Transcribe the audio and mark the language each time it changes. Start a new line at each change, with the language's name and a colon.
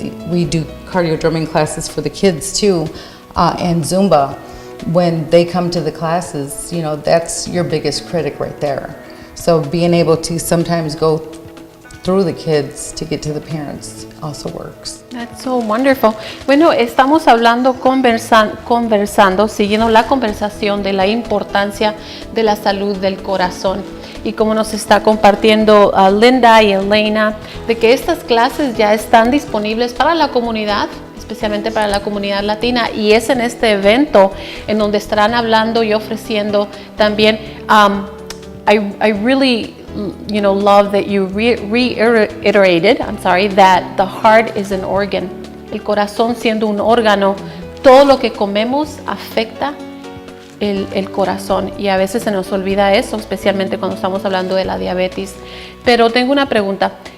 English: We do cardio drumming classes for the kids too, and Zumba. When they come to the classes, you know, that's your biggest critic right there. So being able to sometimes go through the kids to get to the parents also works. That's so wonderful.
Spanish: Bueno, estamos hablando, conversando, siguiendo la conversación de la importancia de la salud del corazón. Y como nos está compartiendo Linda y Helaina, de que estas clases ya están disponibles para la comunidad, especialmente para la comunidad latina, y es en este evento en donde estarán hablando y ofreciendo también.
English: I really, love that you reiterated, that the heart is an organ.
Spanish: El corazón siendo un órgano, todo lo que comemos afecta el corazón, y a veces se nos olvida eso, especialmente cuando estamos hablando de la diabetes. Pero tengo una pregunta.